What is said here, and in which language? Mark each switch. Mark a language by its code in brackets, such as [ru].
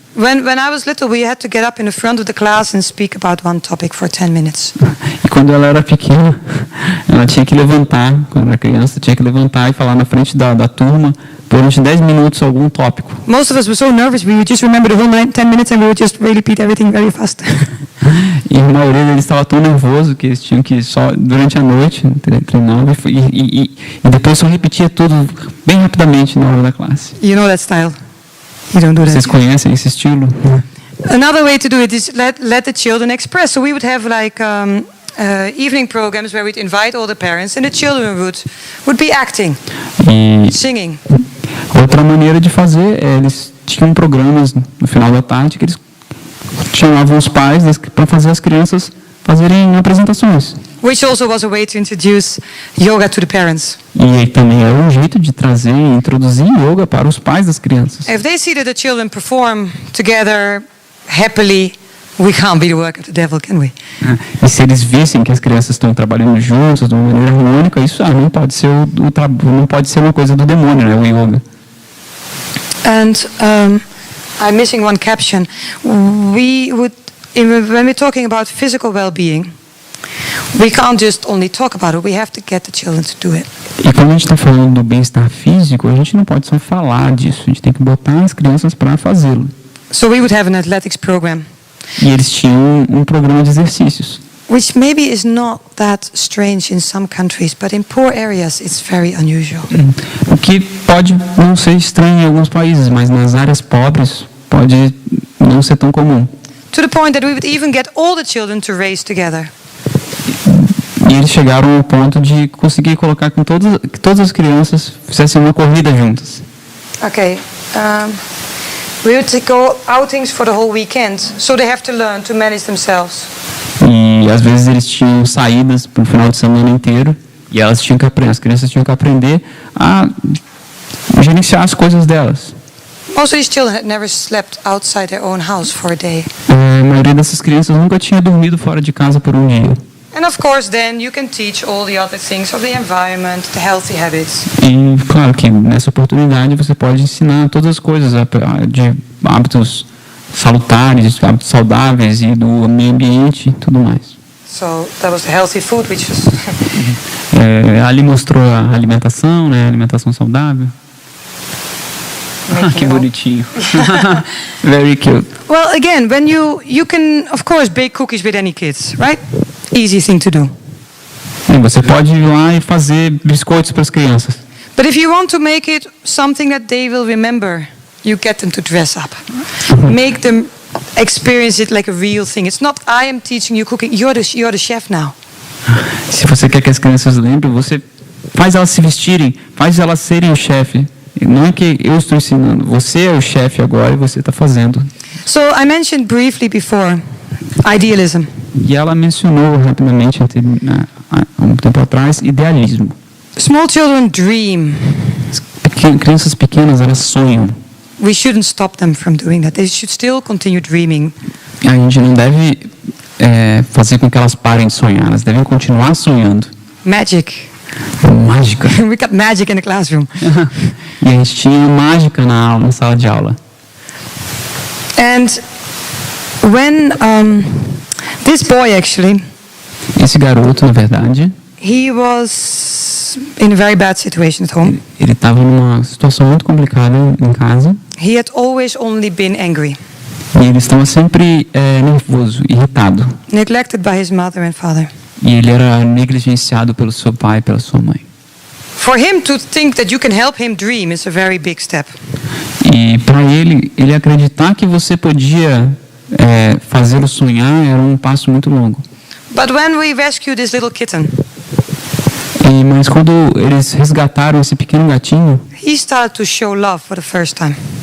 [en] When I was little, we had to get up in the front of the class and speak about one topic for 10 minutes. [pt] E quando ela era pequena, ela tinha que levantar, quando era criança, tinha que levantar e falar na frente da turma durante 10 minutos algum tópico. [en] Most of us were so nervous, we would just remember the whole 10 minutes and we would just repeat everything very fast. [pt] E a maioria deles estava tão nervoso que eles tinham que só durante a noite treinar e depois só repetia tudo bem rapidamente na hora da classe. [en] You know that style. You don't do that. [pt] Vocês conhecem esse estilo? [en] Another way to do it is let the children express. So we would have like evening programs where we'd invite all the parents and the children would be acting, [pt] E [en] singing. [pt] outra maneira de fazer é eles tinham programas no final da tarde que eles chamavam os pais para fazer as crianças fazerem apresentações. [en] Which also was a way to introduce yoga to the parents. [pt] E aí também era um jeito de trazer e introduzir yoga para os pais das crianças. [en] If they see that the children perform together happily, we can't be the work of the devil, can we? [pt] E se eles vissem que as crianças estão trabalhando juntas de uma maneira harmônica, isso não pode ser não pode ser uma coisa do demônio, né, o yoga. [en] And I'm missing one caption. When we're talking about physical well-being, we can't just only talk about it. We have to get the children to do it. [pt] E quando a gente está falando do bem-estar físico, a gente não pode só falar disso, a gente tem que botar as crianças para fazê-lo. [en] So we would have an athletics program, [pt] E eles tinham um programa de exercícios, [en] which maybe is not that strange in some countries, but in poor areas it's very unusual. [pt] o que pode não ser estranho em alguns países, mas nas áreas pobres pode não ser tão comum. [en] To the point that we would even get all the children to race together. [pt] E eles chegaram ao ponto de conseguir colocar que todas as crianças fizessem uma corrida juntas. [en] Okay. We would go outings for the whole weekend, so they have to learn to manage themselves. [pt] E às vezes eles tinham saídas para o final de semana inteiro e as crianças tinham que aprender a gerenciar as coisas delas. [en] Most of these children had never slept outside their own house for a day. [pt] A maioria dessas crianças nunca tinha dormido fora de casa por um dia. [en] And of course then you can teach all the other things of the environment, the healthy habits. [pt] E claro que nessa oportunidade você pode ensinar todas as coisas de hábitos salutares, hábitos saudáveis e do meio ambiente e tudo mais. [en] So that was the healthy food which was [pt] Ali mostrou a alimentação, né, alimentação saudável. Que bonitinho. [en] Very cute. Well, again, when you can of course bake cookies with any kids, right? Easy thing to do. [pt] Você pode ir lá e fazer biscoitos para as crianças. [en] But if you want to make it something that they will remember, you get them to dress up. Make them experience it like a real thing. It's not I am teaching you cooking. You're the chef now. [pt] Se você quer que as crianças lembrem, você faz elas se vestirem, faz elas serem o chefe. Não é que eu estou ensinando, você é o chefe agora e você está fazendo. [en] So I mentioned briefly before idealism. [pt] E ela mencionou rapidamente há um tempo atrás idealismo. [en] Small children dream. [pt] Crianças pequenas, elas sonham. [en] We shouldn't stop them from doing that. They should still continue dreaming. [pt] A gente não deve fazer com que elas parem de sonhar, elas devem continuar sonhando. [en] Magic. [pt] Mágica. [en] We got magic in the classroom. [pt] E a gente tinha mágica na sala de aula. [en] And when this boy actually, [pt] Esse garoto, na verdade, [en] he was in a very bad situation at home. [pt] ele estava numa situação muito complicada em casa. [en] He had always only been angry, [pt] E ele estava sempre nervoso, irritado. [en] neglected by his mother and father. [pt] E ele era negligenciado pelo seu pai e pela sua mãe. [en] For him to think that you can help him dream is a very big step. [pt] E para ele acreditar que você podia fazê-lo sonhar era um passo muito longo. [en] But when we rescued this little kitten, [pt] Mas quando eles resgataram esse pequeno gatinho, [en] he started to show love for the first time.